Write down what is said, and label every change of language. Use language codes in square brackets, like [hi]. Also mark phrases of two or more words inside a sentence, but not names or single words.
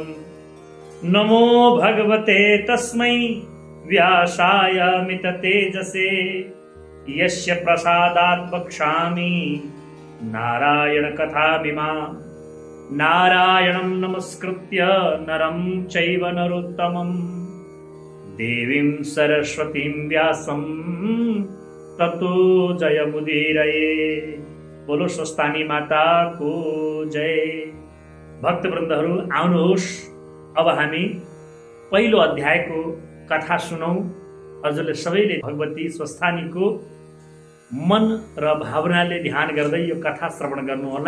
[sa] नमो भगवते तस्मै व्यासाय मित तेजसे यस्य प्रसादात् वक्ष्यामि नारायण कथामिमाम्। नारायणं नमस्कृत्य नरं चैव नरोत्तमम् देवीं सरस्वतीं व्यासं ततो जयमुदीरये। [hi] बोलो स्वस्थानी माता को जय। [ne] भक्तवृन्दहरू, आउनुहोस् अब हामी पहिलो अध्यायको कथा सुनौं। हजुरले सबैले भगवती स्वस्थानीको मन र भावनाले ध्यान गर्दै यो कथा श्रवण गर्नुहोला।